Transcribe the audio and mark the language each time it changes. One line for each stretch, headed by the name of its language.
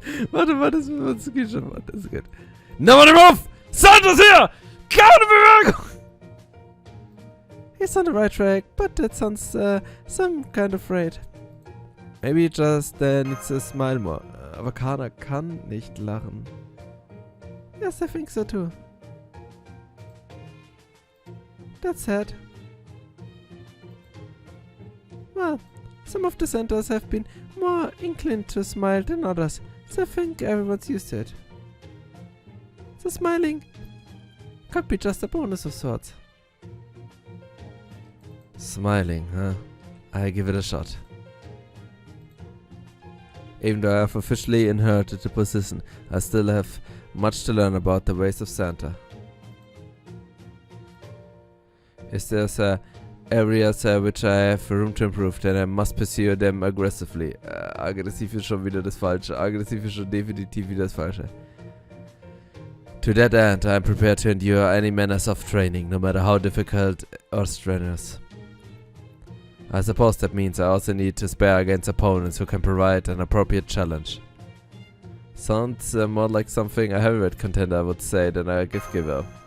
German: Warte, das geht schon, das ist gut.
English: Nobody move, Santa's here!
German: Keine Bewegung!
English: He's on the right track, but that sounds some kind of afraid. Maybe he just needs to smile more.
German: Aber Kana kann nicht lachen.
English: Yes, I think so too. That's sad. Well, some of the Santas have been more inclined to smile than others, so I think everyone's used to it. So smiling could be just a bonus of sorts. Smiling, huh? I'll give it a shot. Even though I have officially inherited the position, I still have much to learn about the ways of Santa. If there's areas which I have room to improve, then I must pursue them aggressively.
German: Aggressiv ist schon wieder das Falsche. Aggressiv ist schon definitiv wieder das Falsche.
English: To that end, I am prepared to endure any manners of training, no matter how difficult or strenuous. I suppose that means I also need to spare against opponents who can provide an appropriate challenge. Sounds more like something a heavyweight contender would say than a gift giver.